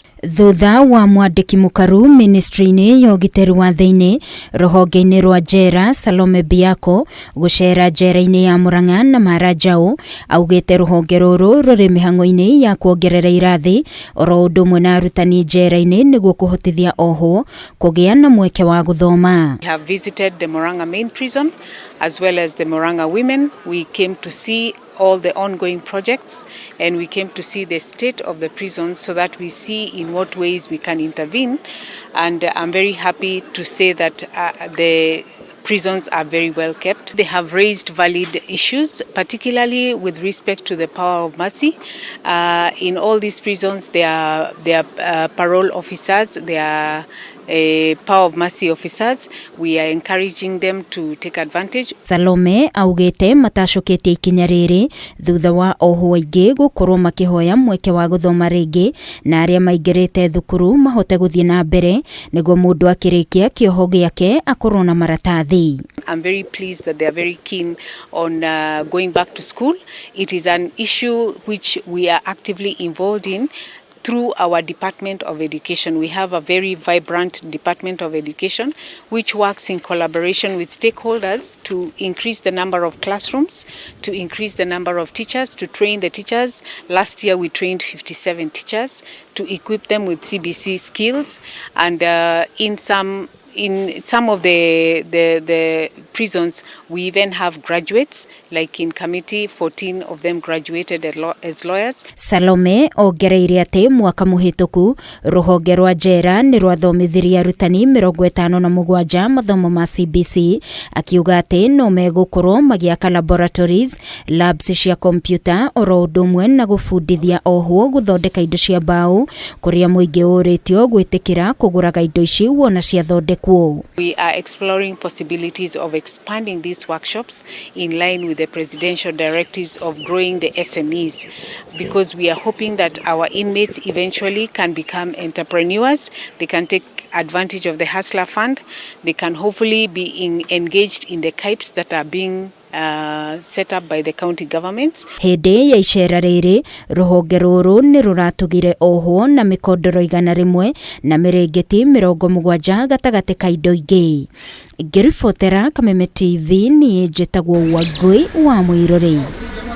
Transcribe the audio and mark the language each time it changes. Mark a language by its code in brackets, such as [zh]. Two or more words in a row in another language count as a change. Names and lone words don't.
[ki] Thutha wa mwandiki MUKARU ministry-ini ya ugitiri wa thiini ruhonge-ini rwa NJERA SALOME BEACCO gucera njera-ini ya Murang'a na Marajau augite ruhonge ruru ruri mihango-ini ya kuongerera irathi oro undu umwe na arutani njera-ini niguo kuhotithia OHWO kugia na mweke wa guthoma. [en] We have visited the Murang'a main prison as well as the Murang'a women. We came to see all the ongoing projects and we came to see the state of the prisons so that we see in what ways we can intervene, and I'm very happy to say that the prisons are very well kept. They have raised valid issues, particularly with respect to the power of mercy. In all these prisons there are parole officers, there are power of mercy officers. We are encouraging them to take advantage. [ki] Salome augite matashukitie ikinya riri thutha wa OHWO aingi gukorwo makihoya mweke wa guthoma ringi na aria maingirite thukuru mahote guthie na mbere niguo mundu akirikia kioho giake akorwo na maratathi. [en] I'm very pleased that they are very keen on going back to school. It is an issue which we are actively involved in through our Department of Education. We have a very vibrant Department of Education which works in collaboration with stakeholders to increase the number of classrooms, to increase the number of teachers, to train the teachers. Last year we trained 57 teachers to equip them with CBC skills, and in some of the prisons we even have graduates, like in committee 14 of them graduated as lawyers. [ki] Salome ongereire ati mwaka muhituku ruhonge rwa NJERA ni rwathomithirie arutani 57 mathomo ma CBC, akiuga ati no megukorwo magiaka laboratories, labs cia computer oro undu umwe na gubundithia OHWO guthondeka indo cia mbao kuria muingi uritio gwitikira kuguraga indo ici wona cia thondekwo. [en] We are exploring possibilities of expanding these workshops in line with the presidential directives of growing the SMEs, because we are hoping that our inmates eventually can become entrepreneurs. They can take advantage of the Hustler Fund. They can hopefully be engaged in the KIPES that are being set up by the county governments. [ki] Hindi ya icera riri ruhonge ruru ni ruratugire OHWO na mikondoro 100 na mirengeti 70 gatagati ka indo ingi. Ngiribotera Kameme TV ni njitagwo Wangui wa Mwiruri.